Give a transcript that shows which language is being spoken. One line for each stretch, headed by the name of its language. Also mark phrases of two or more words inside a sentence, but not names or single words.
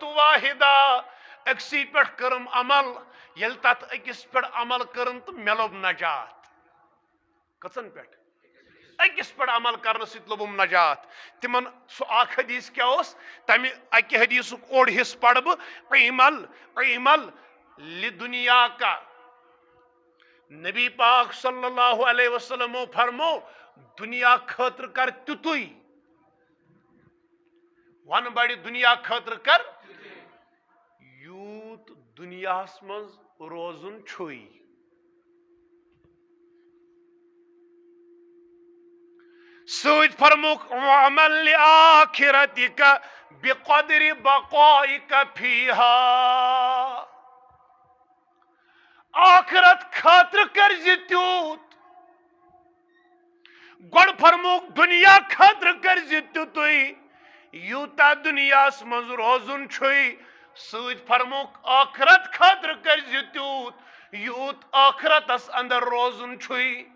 Kashmiri: واحدہ أکسی پٮ۪ٹھ کٔرٕم عمل ییٚلہِ تتھ أکِس پٮ۪ٹھ عمل کٔرٕم تہٕ مےٚ لوٚب نجات کٔژن پٮ۪ٹھ أکِس پٮ۪ٹھ عمل کرنہٕ سۭتۍ لوٚبُم نجات تمن سُہ اکھ حدیث کیٛاہ اوس تمہِ اکہِ حدیثُک اوٚڑ حصہٕ پرٕ بہٕ
Arabic: عمل لدنیا کا
Kashmiri: نبی پاک
Arabic: صلی اللہ علیہ وسلم
Kashmiri: فرمو دنیا خاطر کر تیُتُے ون بڑِ دنیا خاطر کر یوٗت دنیاہس منٛز روزُن چھُے سۭتۍ فرموکھ
Arabic: وعمل لآخرتک بقدر بقائک فیہا
Kashmiri: آخرت خاطر کر تیوٗت گۄڈٕ فرموکھ دنیا خاطر کر تیُتُے یوٗتاہ دنیاہس منٛز روزُن چھُے سۭتۍ فرموکھ آخرت خاطر کر تیوٗت یوٗت آخرتس اندر روزُن چھُے